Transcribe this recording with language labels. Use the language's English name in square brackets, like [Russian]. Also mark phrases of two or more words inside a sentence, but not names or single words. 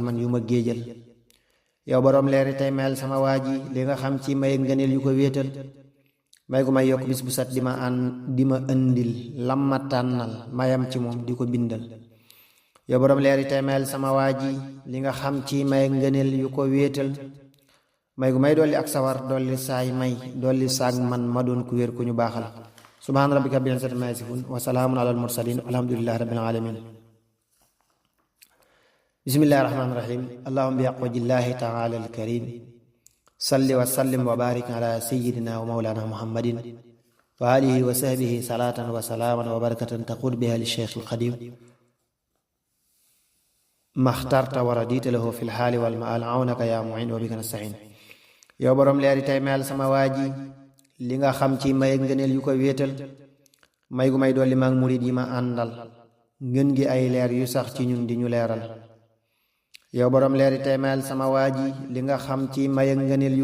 [Wolof] man yu ma géejal yow borom leeri tey meel sama waa ji li nga xam ci may ngëneel yu ko wéetal may gu may yokk bis bu sat di ma indil lam ma tànnal mayam ci moom di ko bindal yow borom leeri tey meel sama waa ji li nga xam ci may ngëneel yu ko wéetal may gu may dolli ak sawar dolli saay may dolli saag man ma doon ku wér ku ñu baaxal [Arabic] سبحان ربك رب العزة عما يصفون وسلام على المرسلين الحمد لله رب العالمين بسم الله الرحمن الرحيم اللهم بأقوى جلال الله تعالى الكريم صل وسلم وبارك على سيدنا ومولانا محمد وعلى آله وصحبه صلاة وسلاما وبركة تقود بها لشيخ القديم ما اخترت ورضيت له في الحال والمال عونك يا معين وبك نستعين [Wolof] yow borom leeri tey meel sama waaji li nga xam ci may ngëneel yu ko wéetal may gu may dolli maag murid yi ma àndal ngën gi ay leer yu sax ci ñun di ñu leeral yow borom leeri teemeel sama waa ji li nga xam ci may ak ngëneel yu